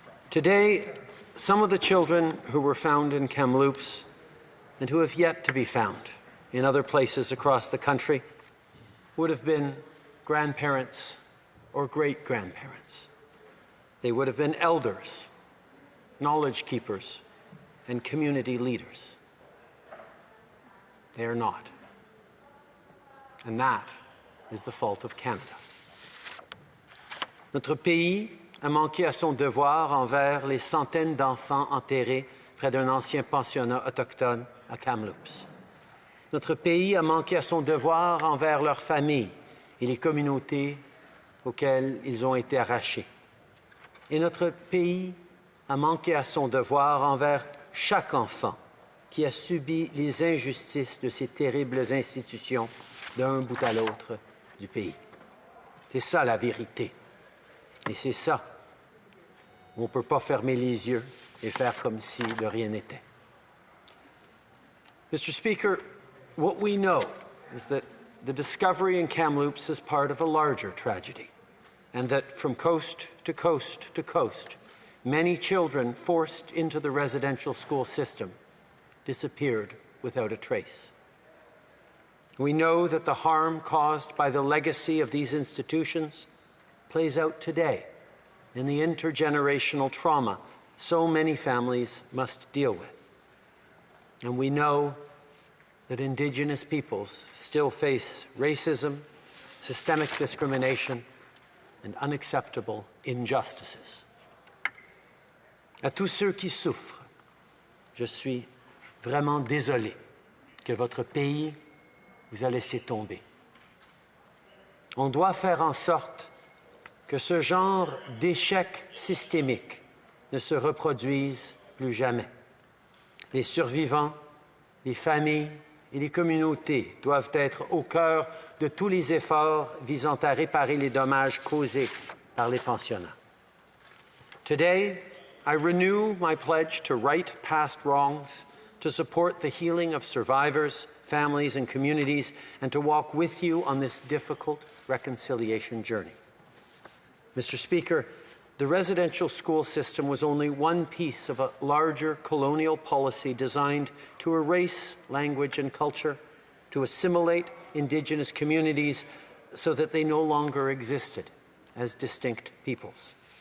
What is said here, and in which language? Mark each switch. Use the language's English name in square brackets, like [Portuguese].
[English] Today, some of the children who were found in Kamloops and who have yet to be found in other places across the country would have been grandparents or great-grandparents. They would have been elders, knowledge keepers, and community leaders. They are not. And that is the fault of Canada. [French] Notre pays a manqué à son devoir envers les centaines d'enfants enterrés près d'un ancien pensionnat autochtone à Kamloops. Notre pays a manqué à son devoir envers leurs familles et les communautés auxquelles ils ont été arrachés. Et notre pays a manqué à son devoir envers chaque enfant qui a subi les injustices de ces terribles institutions d'un bout à l'autre du pays. C'est ça la vérité. Et c'est ça où on ne peut pas fermer les yeux et faire comme si de rien n'était. [English] Mr. Speaker, what we know is that the discovery in Kamloops is part of a larger tragedy, and that from coast to coast to coast, many children forced into the residential school system disappeared without a trace. We know that the harm caused by the legacy of these institutions plays out today in the intergenerational trauma so many families must deal with. And we know that Indigenous peoples still face racism, systemic discrimination, and unacceptable injustices. [French] À tous ceux qui souffrent, je suis vraiment désolé que votre pays vous a laissé tomber. On doit faire en sorte que ce genre d'échec systémique ne se reproduise plus jamais. Les survivants, les familles et les communautés doivent être au cœur de tous les efforts visant à réparer les dommages causés par les pensionnats. [English] Today, I renew my pledge to right past wrongs, to support the healing of survivors, families, and communities, and to walk with you on this difficult reconciliation journey. Mr. Speaker, the residential school system was only one piece of a larger colonial policy designed to erase language and culture, to assimilate Indigenous communities so that they no longer existed as distinct peoples.